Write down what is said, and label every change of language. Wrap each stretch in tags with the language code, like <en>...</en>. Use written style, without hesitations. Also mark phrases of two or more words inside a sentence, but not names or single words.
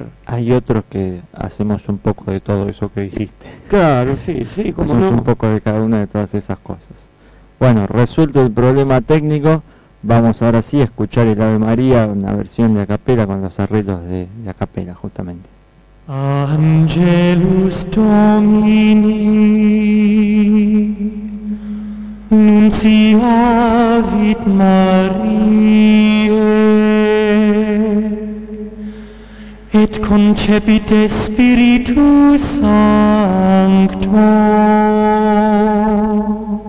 <es>Hay otros que hacemos un poco de todo eso que dijiste. Claro, sí, como hacemos un poco de cada una de todas esas cosas. Bueno, resuelto el problema técnico, vamos ahora sí a escuchar el Ave María, una versión de a capela con los arreglos de a capela, justamente.</es> <la>Angelus Domini, nunciavit Mariae, et concepite Spiritus Sancto.</la>